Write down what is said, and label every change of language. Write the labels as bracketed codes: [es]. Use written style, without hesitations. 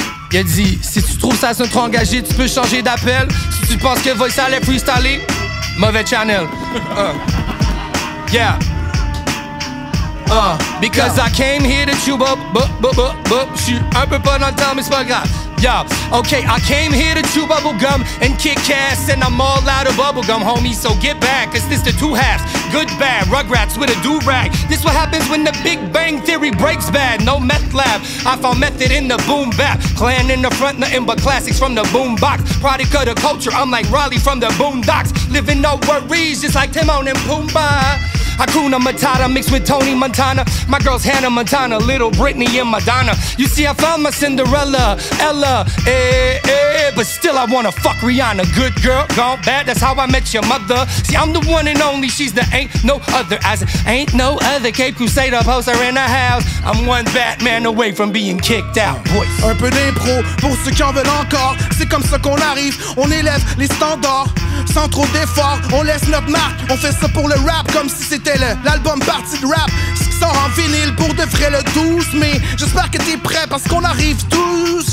[fr] Il a dit, si tu trouves ça sonne trop engagé, tu peux changer d'appel. Si tu penses que Voice allait freestyler, mauvais channel. Yeah. [en] Because I came here to chew up, [fr] j'suis un peu pas dans le temps, mais c'est pas grave. [en] Yo, okay, I came here to chew bubble gum and kick ass, and I'm all out of bubble gum, homie. So get back, cause this the two halves. Good, bad, Rugrats with a do-rag. This what happens when the Big Bang Theory breaks bad. No meth lab, I found method in the boom bap. Clan in the front, nothing but classics from the boom box. Product of the culture, I'm like Raleigh from the boondocks. Living no worries, just like Timon and Pumbaa. Hakuna Matata mixed with Tony Montana. My girl's Hannah Montana, little Britney and Madonna. You see, I found my Cinderella, Ella, but still I wanna fuck Rihanna. Good girl, gone bad, that's how I met your mother. See, I'm the one and only, she's the ain't no other. As ain't no other Cape Crusader poster in the house. I'm one Batman away from being kicked out, boys. [fr] Un peu d'impro pour ceux qui en veulent encore. C'est comme ça qu'on arrive, on élève les standards. Sans trop d'efforts, on laisse notre marque. On fait ça pour le rap comme si c'était l'album partie de rap. Ce qui sort en vinyle pour de vrai le 12 mai. J'espère que t'es prêt parce qu'on arrive tous.